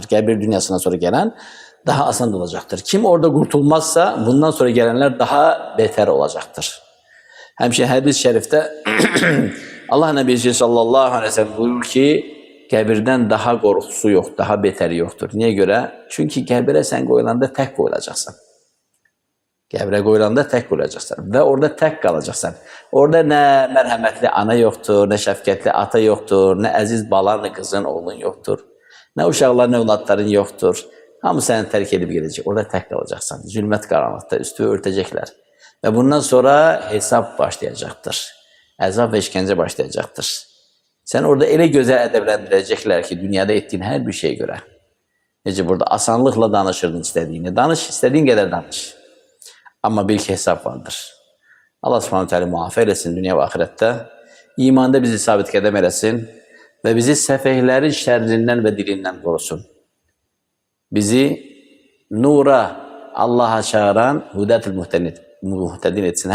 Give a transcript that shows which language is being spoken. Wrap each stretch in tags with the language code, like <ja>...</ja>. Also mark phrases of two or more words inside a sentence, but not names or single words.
<tr>Qəbir dünyasına sonra gelen daha asan olacaktır. Kim orada kurtulmazsa bundan sonra gelenler daha beter olacaktır. Hemşe hadis-i şerifte Allah Nebisi</tr> <ar>صلى الله عليه وسلم</ar> <tr>buyurur ki,</tr> <az>qəbirdən daha qorxusu</az> <tr>yok, daha beteri yoktur. Niye göre?</tr> <az>Çünkü qəbirə sen qoyulanda tek qoyulacaqsan. Qəbrə qoyulanda tək olacaqsan və orada tək qalacaqsan. Orada nə mərhəmətli ana yoxdur, nə şəfqətli ata yoxdur, nə əziz balan, qızın, oğlun yoxdur. Nə uşaqların, övladların yoxdur. Hamı səni tərk edib gedəcək. Orada tək qalacaqsan. Zülmət qaranlıqda üstü örtəcəklər. Və bundan sonra hesab başlayacaqdır. Əzab və işgəncə başlayacaqdır. Sən orada elə gözəl ədəbləndirəcəklər ki, dünyada etdiyin hər bir şeyə görə. Necə burada asanlıqla danışırdın istədiyini. Danış, istədiyin qədər danış.</az> <tr>Ama bir hesap vardır. Allah</tr> <ar>سبحانه تعالى</ar> <tr>muhafaza eylesin dünya ve ahirette. İmanda bizi sabit kadem eylesin. Ve bizi sefehlerin şerrinden ve dilinden korusun. Bizi nura, Allah'a çağıran</tr> <ar>هداة المهتدين</ar> <tr>etsin.</tr>